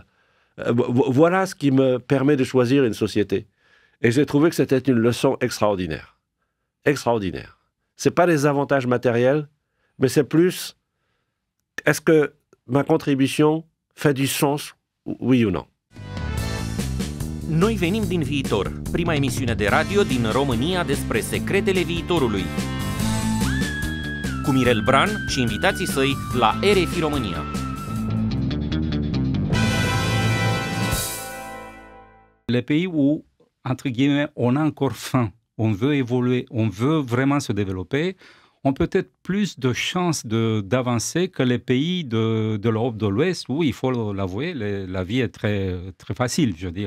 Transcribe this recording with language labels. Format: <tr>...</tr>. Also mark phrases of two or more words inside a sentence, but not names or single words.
<fr>Voilà ce qui me permet de choisir une société. Et j'ai trouvé que c'était une leçon extraordinaire. Extraordinaire. Ce n'est pas les avantages matériels, mais c'est plus, est-ce que ma contribution fait du sens, oui ou non?</fr> <ro>Noi venim din viitor, prima emisiune de radio din România despre secretele viitorului. Cu Mirel Bran și invitații săi la RFI România.</ro> <fr>Les pays où, entre guillemets, on a encore faim, on veut évoluer, on veut vraiment se développer, ont peut-être plus de chances d'avancer que les pays de l'Europe de l'Ouest où, il faut l'avouer, la vie est très facile, je veux dire.</fr>